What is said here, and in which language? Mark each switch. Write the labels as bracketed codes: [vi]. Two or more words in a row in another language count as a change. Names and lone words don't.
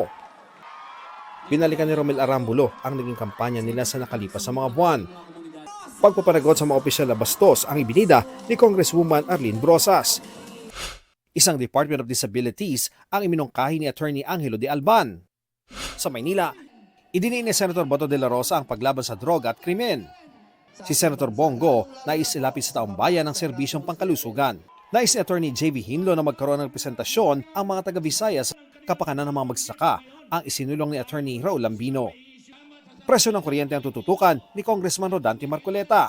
[tl] Binalikan ni Romel Arambulo ang naging kampanya nila sa nakalipas sa mga buwan. Pagpapanagot sa mga opisyal na bastos ang ibinida ni Congresswoman Arlene Brosas. Isang [en] Department of Disabilities [tl] ang iminungkahi ni Attorney Angelo de Alban. Sa Maynila, idiniin ni Senator Bato de la Rosa ang paglaban sa droga at krimen. Si Senator Bongo nais ilapit sa taong bayan ng serbisyong pangkalusugan. Nais ni Attorney J.V. Hinlo na magkaroon ng presentasyon ang mga taga-Visayas sa kapakanan ng mga magsasaka ang isinulong ni Attorney Raul Lambino. Presyo ng kuryente ang tututukan ni Congressman Rodante Marcoleta.